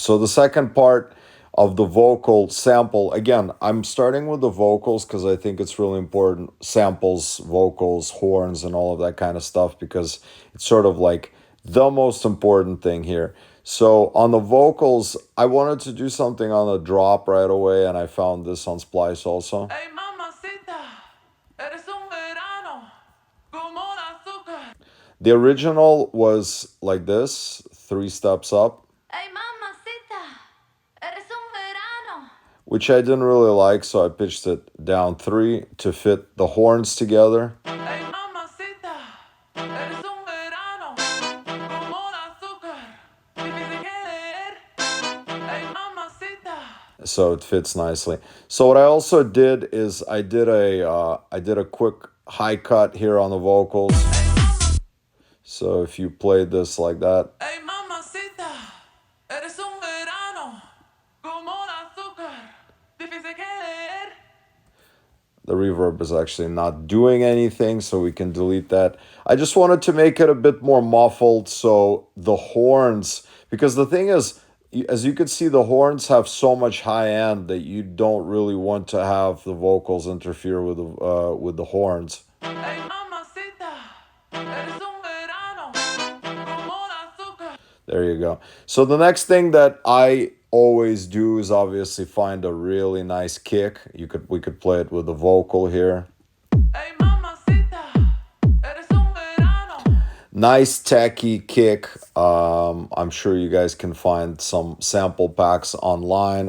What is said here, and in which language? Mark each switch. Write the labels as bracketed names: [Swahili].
[English] So the second part of the vocal sample, again, I'm starting with the vocals because I think it's really important. Samples, vocals, horns, and all of that kind of stuff, because it's sort of like the most important thing here. So on the vocals, I wanted to do something on the drop right away, and I found this on Splice also. [Spanish] Hey, mamacita, eres un verano, como el azúcar. [English] The original was like this, 3 steps up. [Spanish] Hey, mamacita, eres un verano. [English] Which I didn't really like, so I pitched it down 3 to fit the horns together. [Spanish] Hey, mamacita, eres un verano, como el azúcar. Difícil que leer. Hey, mamacita. [English] So it fits nicely. So what I also did is I did a quick high cut here on the vocals. So if you played this like that. [Spanish] Hey, mamacita, eres un verano, como el azúcar, difícil que leer. [English] The reverb is actually not doing anything, so we can delete that. I just wanted to make it a bit more muffled, so the horns, because the thing is, as you can see, the horns have so much high end that you don't really want to have the vocals interfere with the horns. [Spanish] Hey, mamacita, eres un verano, como el azúcar. [English] There you go. So the next thing that I always do is obviously find a really nice kick. We could play it with the vocal here. [Spanish] Hey, mamacita, eres un verano. [English] Nice tacky kick. I'm sure you guys can find some sample packs online.